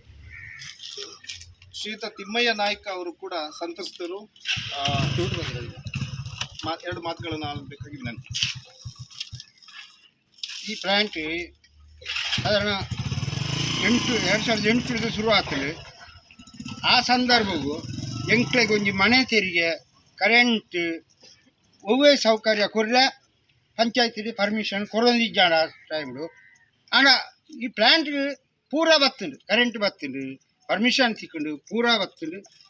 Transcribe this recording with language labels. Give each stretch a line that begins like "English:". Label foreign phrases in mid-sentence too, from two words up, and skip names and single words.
Kannada: ಶ್ರೀಯುತ ತಿಮ್ಮಯ್ಯ ನಾಯ್ಕ ಅವರು ಕೂಡ ಸಂತ್ರಸ್ತರು ಎರಡು ಮಾತುಗಳನ್ನು ಆಡಬೇಕಾಗಿ ವಿನಂತಿ. ಈ ಪ್ಲಾಂಟ್ ಸಾಧಾರಣ 2008 ಶುರು ಆಗ್ತದೆ.
Tulu: ಆ ಸಂದರ್ಭವು ಎಂಕ್ಲೆಗೆ ಒಂಜಿ ಮನೆ ತೆರಿಗೆ ಕರೆಂಟ್ ಒವ್ವೇ ಸೌಕರ್ಯ ಕೊರ್ರೆ ಪಂಚಾಯತಿಗೆ ಪರ್ಮಿಷನ್ ಕೊರೊಂದಿಜ್ಜಾಣ ಟೈಮ್ಡು. ಆಂಡ ಈ ಪ್ಲಾಂಟ್ ಪೂರ ಬತ್ತುಂಡು, ಕರೆಂಟ್ ಬತ್ತುಂಡು, ಪರ್ಮಿಷನ್ ಸಿಕ್ಕುಂಡು, ಪೂರ ಬತ್ತುಂಡು.